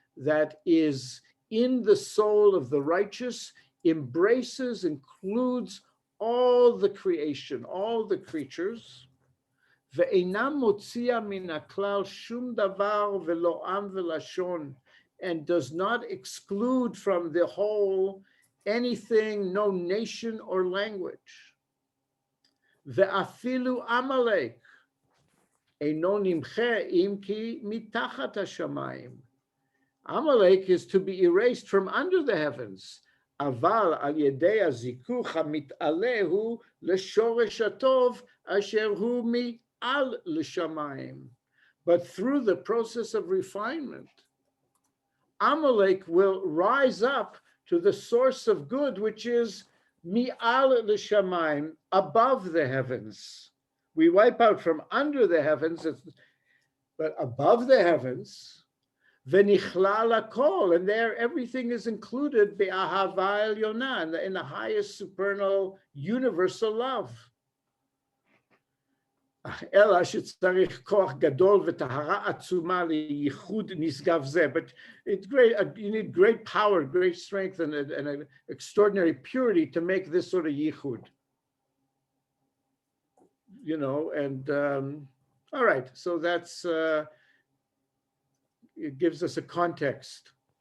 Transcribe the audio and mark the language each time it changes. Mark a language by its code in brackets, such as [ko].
[en] that is in the soul of the righteous embraces, includes all the creation, all the creatures. [he] ואינה מוציאה מן הכלל שום דבר ולא עם ולשון, [en] and does not exclude from the whole anything, no nation or language. [he] ואפילו עמלק אינו נמחה אם כי מתחת השמיים. [en] Amalek is to be erased from under the heavens. [he] אבל על ידי הזיכוך המתעלה הוא לשורש הטוב אשר הוא מעל לשמיים. [en] But through the process of refinement, Amalek will rise up to the source of good, which is [he] mi'al l'shamayim, [en] above the heavens. We wipe out from under the heavens, but above the heavens, [he] v'nichlal hakol, [en] and there everything is included [he] be'ahava elyon, [en] in the highest supernal universal love. [he] אלא שצריך כוח גדול וטהרה עצומה לייחוד נשגב זה. [en] But it's great, you need great power, great strength, and an extraordinary purity to make this sort of yichud. You know, and all right, so that's, it gives us a context.